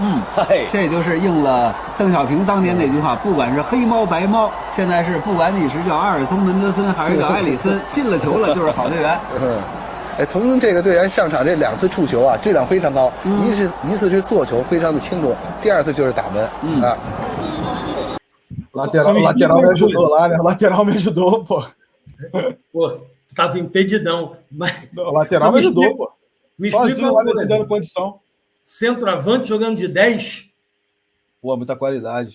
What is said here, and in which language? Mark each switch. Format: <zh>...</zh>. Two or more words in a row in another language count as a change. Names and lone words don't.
<zh>这也就是应了邓小平当年那句话，不管是黑猫白猫，现在是不管你是叫阿尔松门德森还是叫埃里森，进了球了就是好队员。从这个队员上场这2次触球啊，质量非常高，一次是做球非常的清楚，第2次就是打门啊。</zh> <pt>Lateral me ajudou lá, né? Lateral me ajudou, pô. Pô, estava impedidão. Mas... O lateral me ajudou, pô. Sozinho lá me dando condição. Centroavante jogando de 10? Pô, muita qualidade.</pt>